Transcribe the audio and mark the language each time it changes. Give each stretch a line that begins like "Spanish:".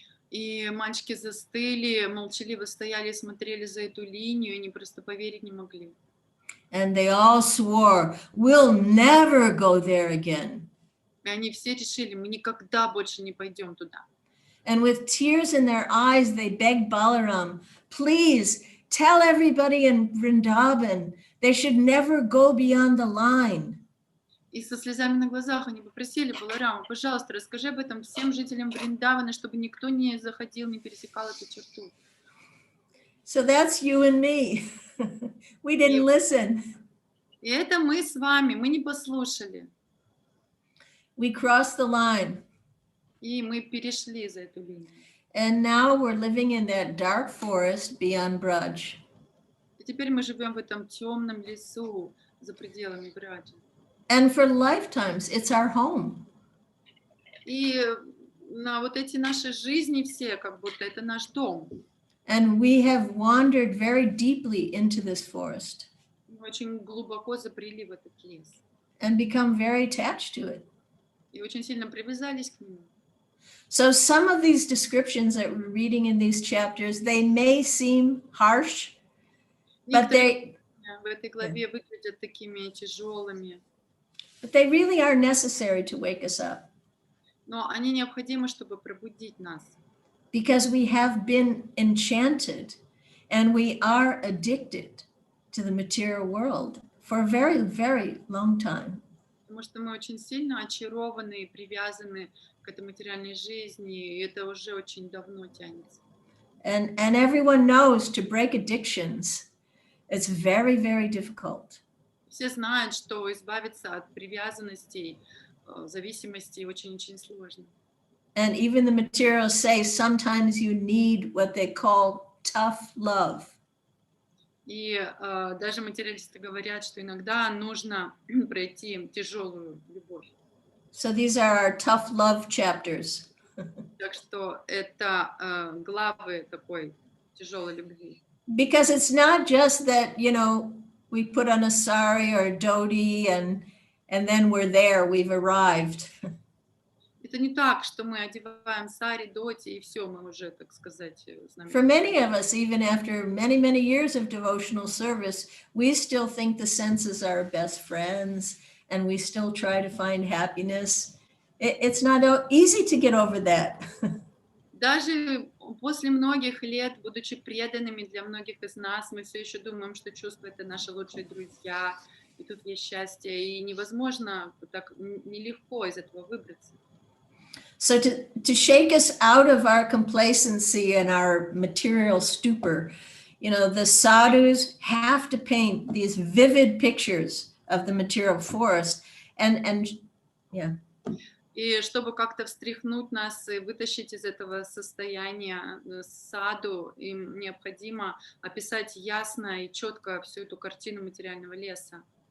Russian: И мальчики застыли, молчаливо стояли и смотрели за эту линию, и они просто поверить не могли.
English: And they all swore, "We'll never go there again."
Russian: И они все решили: мы никогда больше не пойдем туда.
English: And with tears in their eyes, they begged Balaram, "Please tell everybody in Vrindavan they should never go beyond the line."
Russian: И со слезами на глазах они попросили Баларама: пожалуйста, расскажи об этом всем жителям Вриндавана, чтобы никто не заходил, не пересекал эту черту.
English: So that's you and me. We didn't listen.
Russian: И это мы с вами, мы не послушали.
English: We crossed the line.
Russian: И мы перешли за эту линию.
English: And now we're living in that dark forest beyond Braj.
Russian: И теперь мы живем в этом темном лесу за пределами Браджи.
English: And for lifetimes, it's our home.
Russian: И на вот эти наши жизни все, как будто это наш дом.
English: And we have wandered very deeply into this forest
Russian: Мы очень глубоко забрели в этот лес.
English: and become very attached to it.
Russian: И очень сильно привязались к нему.
English: So some of these descriptions that we're reading in these chapters, they may seem harsh, but
Russian: Некоторые в этой главе выглядят такими тяжелыми,
English: they really are necessary to wake us up,
Russian: но они необходимы, чтобы пробудить нас.
English: because we have been enchanted and we are addicted to the material world for a very, very long time.
Russian: Потому что мы очень сильно очарованы и привязаны к этой материальной жизни, и это уже очень давно тянется.
English: And everyone knows to break addictions, it's very, very difficult.
Russian: Все знают, что избавиться от привязанностей, зависимостей очень-очень сложно.
English: And even the materials say sometimes you need what they call tough love.
Russian: И даже материалисты говорят, что иногда нужно пройти тяжелую любовь.
English: So these are our tough love chapters.
Russian: Так что это главы такой тяжелой любви.
English: Because it's not just that, you know, we put on a sari or a dhoti and then we're there, we've arrived.
Russian: Это не так, что мы одеваем сари, доти, и все, мы уже, так сказать, с нами.
English: For many of us, even after many, many years of devotional service, we still think the senses are our best friends and we still try to find happiness. It's not easy to get over that.
Russian: Даже после многих лет, будучи преданными для многих из нас, мы все еще думаем, что чувства — это наши лучшие друзья, и тут есть счастье, и невозможно, так нелегко из этого выбраться.
English: So to shake us out of our complacency and our material stupor, you know, the sadhus have to paint these vivid pictures of the material forest. And yeah.
Russian: И чтобы как-то встряхнуть нас и вытащить из этого состояния саду, им необходимо описать ясно и четко всю эту картину материального леса.